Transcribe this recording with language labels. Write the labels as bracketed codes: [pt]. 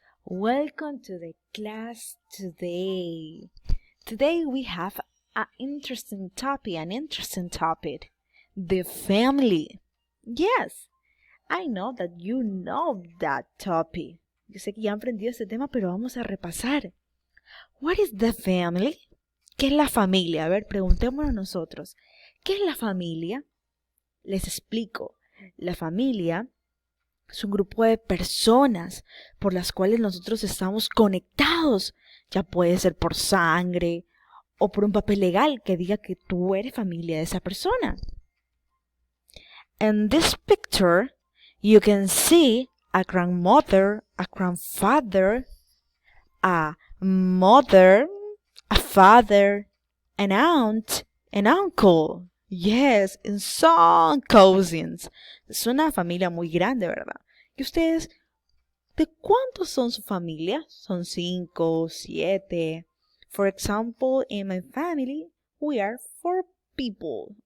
[en] Welcome to the class today. Today we have an interesting topic, the family. Yes, I know that you know that topic. [es] Yo sé que ya han aprendido este tema, pero vamos a repasar. [en] What is the family? [es] ¿Qué es la familia? A ver, preguntémonos nosotros. ¿Qué es la familia? Les explico. La familia es un grupo de personas por las cuales nosotros estamos conectados. Ya puede ser por sangre o por un papel legal que diga que tú eres familia de esa persona. [en] In this picture, you can see a grandmother, a grandfather, a mother, a father, an aunt, an uncle. Yes, and some cousins. [es] Es una familia muy grande, ¿verdad? ¿Y ustedes, de cuántos son su familia? ¿Son 5, 7? [en] For example, in my family, we are 4 people.